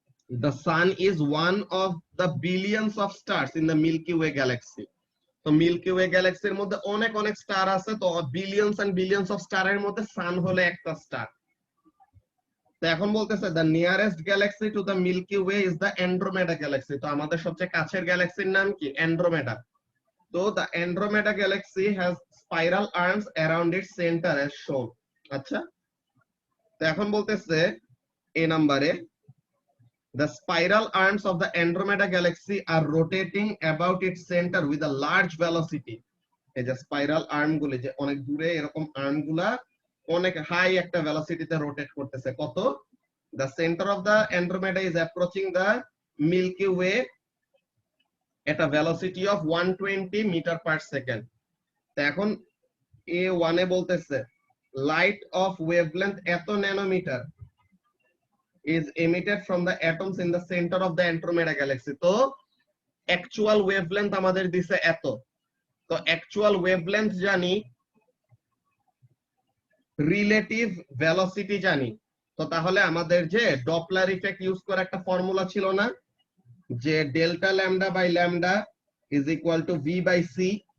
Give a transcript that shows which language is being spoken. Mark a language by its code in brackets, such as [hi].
[en] The sun is one of the billions of stars in the Milky Way galaxy. [bn] তো milky way গ্যালাক্সির মধ্যে অনেক অনেক star আছে, তো বিলিয়নস এন্ড বিলিয়নস অফ স্টারের মধ্যে সান হলো একটা স্টার। তো এখন বলতেছে [en] The nearest galaxy to the Milky Way is the Andromeda galaxy. [bn] তো আমাদের সবচেয়ে কাছের গ্যালাক্সির নাম কি, অ্যান্ড্রোমেডা। তো [en] The Andromeda galaxy has spiral arms around its centre as shown. [bn] আচ্ছা, তো এখন বলতেছে এ নাম্বারে [en] the spiral arms of the Andromeda galaxy are rotating about its center with a large velocity. [bn] এই যে স্পাইরাল আর্ম গুলো যে অনেক দূরে, এরকম আর্ম গুলা অনেক হাই একটা ভেলোসিটিতে রোটেট করতেছে। কত? [en] the center of the Andromeda is approaching the Milky Way at a velocity of 120 meter per second. [bn] তো এখন A1 এ বলতেছে [en] light of wavelength [bn] এত nanometre [en] is emitted from the atoms in the center of the Andromeda galaxy. [bn] তো actual wavelength আমাদের দিছে এত, তো actual wavelength জানি, relative velocity জানি। তো তাহলে আমাদের যে ডপলার ইফেক্ট ইউজ করে একটা ফর্মুলা ছিল না, যে [en] Delta lambda by lambda is equal to V by C.